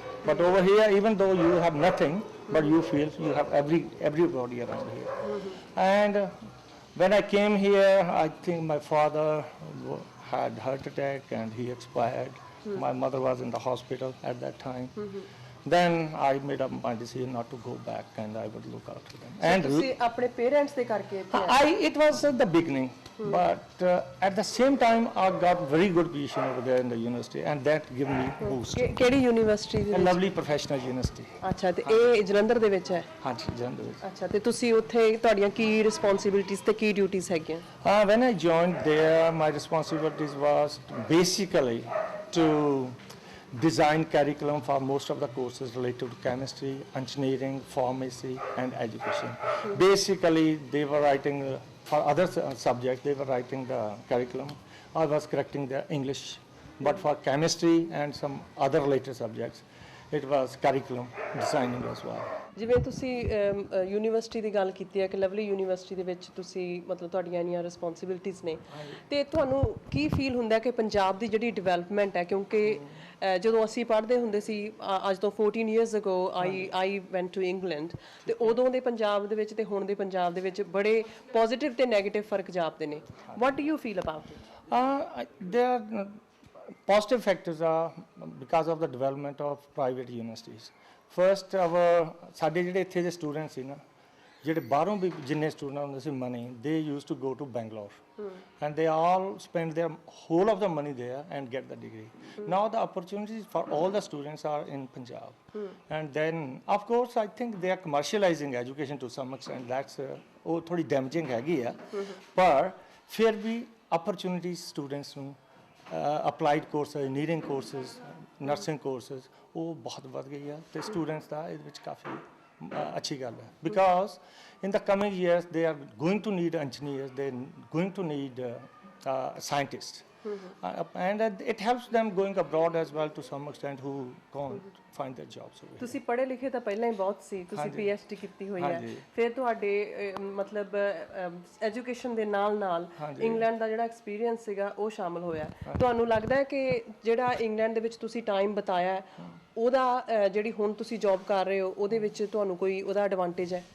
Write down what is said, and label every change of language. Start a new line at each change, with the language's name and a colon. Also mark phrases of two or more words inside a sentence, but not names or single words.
English: But over here, even though you have nothing, but you feel you have everybody around here. And when I came here, I think my father had heart attack and he expired. My mother was in the hospital at that time. Then I made up my decision not to go back, and I would look after them. And
Punjabi: ਤੁਸੀਂ ਆਪਣੇ ਪੇਰੈਂਟਸ ਦੇ ਕਰਕੇ ਇੱਥੇ ਆਏ?
English: it was at the beginning, but at the same time I got very good position over there in the university, and that gave me boost.
Punjabi: ਕਿਹੜੀ ਯੂਨੀਵਰਸਿਟੀ ਦੇ
English: A
Punjabi: ਵਿੱਚ?
English: lovely professional university.
Punjabi: ਅੱਛਾ, ਤੇ ਇਹ ਜਲੰਧਰ ਦੇ ਵਿੱਚ ਹੈ? ਹਾਂਜੀ, ਜਲੰਧਰ ਵਿੱਚ. ਅੱਛਾ, ਤੇ ਤੁਸੀਂ ਉੱਥੇ ਤੁਹਾਡੀਆਂ ਕੀ ਰਿਸਪੌਂਸਿਬਿਲਿਟੀਜ਼ ਤੇ ਕੀ ਡਿਊਟੀਜ਼ ਹੈਗੀਆਂ?
English: When I joined there, my responsibilities was basically to design curriculum for most of the courses related to chemistry, engineering, pharmacy, and education. Basically, they were writing for other subjects, they were writing the curriculum. I was correcting the English, but for chemistry and some other related subjects, it was curriculum designing as well.
Punjabi: ਜਿਵੇਂ ਤੁਸੀਂ ਯੂਨੀਵਰਸਿਟੀ ਦੀ ਗੱਲ ਕੀਤੀ ਹੈ ਕਿ ਲਵਲੀ ਯੂਨੀਵਰਸਿਟੀ ਦੇ ਵਿੱਚ ਤੁਸੀਂ ਮਤਲਬ ਤੁਹਾਡੀਆਂ ਇੰਨੀਆਂ ਰਿਸਪੌਂਸਿਬਿਲਿਟੀਜ਼ ਨੇ, ਤੇ ਤੁਹਾਨੂੰ ਕੀ ਫੀਲ ਹੁੰਦਾ ਕਿ ਪੰਜਾਬ ਦੀ ਜਿਹੜੀ ਡਿਵੈਲਪਮੈਂਟ ਹੈ, ਕਿਉਂਕਿ ਜਦੋਂ ਅਸੀਂ ਪੜ੍ਹਦੇ ਹੁੰਦੇ ਸੀ ਅੱਜ ਤੋਂ 14
English: years ago I went to England,
Punjabi: ਤੇ ਉਦੋਂ ਦੇ ਪੰਜਾਬ ਦੇ ਵਿੱਚ ਤੇ ਹੁਣ ਦੇ ਪੰਜਾਬ ਦੇ ਵਿੱਚ ਬੜੇ ਪੋਜ਼ਿਟਿਵ ਤੇ ਨੈਗੇਟਿਵ ਫਰਕ ਜਾਪਦੇ ਨੇ.
English: What do you feel about it? There are positive factors are because of the development of private universities. First,
Punjabi: ਸਾਡੇ ਜਿਹੜੇ ਇੱਥੇ ਦੇ ਸਟੂਡੈਂਟ ਸੀ ਨਾ, ਜਿਹੜੇ ਬਾਹਰੋਂ ਵੀ ਜਿੰਨੇ ਸਟੂਡੈਂਟ ਹੁੰਦੇ ਸੀ
English: money, they used to go to Bangalore, and they all spend their whole of the money there and get the degree. Now the opportunities for all the students are in Punjab, and then of course I think they are commercializing education to some extent. That's
Punjabi: ਉਹ ਥੋੜੀ
English: damaging
Punjabi: ਹੈਗੀ ਆ, ਪਰ ਫਿਰ ਵੀ
English: opportunities students ਨੂੰ applied courses, engineering courses, nursing courses,
Punjabi: ਉਹ ਬਹੁਤ ਵੱਧ ਗਈ ਆ, ਤੇ ਸਟੂਡੈਂਟਸ ਦਾ ਇਹਦੇ ਵਿੱਚ ਕਾਫੀ ਅੱਛੀ ਗੱਲ ਹੈ,
English: because in the coming years they are going to need engineers, they're going to need scientists, and it helps them going abroad as well to some extent who can't find their jobs over here.
Punjabi: ਤੁਸੀਂ ਪੜ੍ਹੇ ਲਿਖੇ ਤਾਂ ਪਹਿਲਾਂ ਹੀ ਬਹੁਤ ਸੀ, ਤੁਸੀਂ PhD ਕੀਤੀ ਹੋਈ ਹੈ, ਫਿਰ ਤੁਹਾਡੇ ਮਤਲਬ ਐਜੂਕੇਸ਼ਨ ਦੇ ਨਾਲ ਇੰਗਲੈਂਡ ਦਾ ਜਿਹੜਾ ਐਕਸਪੀਰੀਅੰਸ ਸੀਗਾ ਉਹ ਸ਼ਾਮਲ ਹੋਇਆ. ਤੁਹਾਨੂੰ ਲੱਗਦਾ ਹੈ ਕਿ ਜਿਹੜਾ ਇੰਗਲੈਂਡ ਦੇ ਵਿੱਚ ਤੁਸੀਂ ਟਾਈਮ ਬਤਾਇਆ ਉਹਦਾ ਜਿਹੜੀ ਹੁਣ ਤੁਸੀਂ ਜੌਬ ਕਰ ਰਹੇ ਹੋ ਉਹਦੇ ਵਿੱਚ ਤੁਹਾਨੂੰ ਕੋਈ ਉਹਦਾ ਐਡਵਾਂਟੇਜ ਹੈ?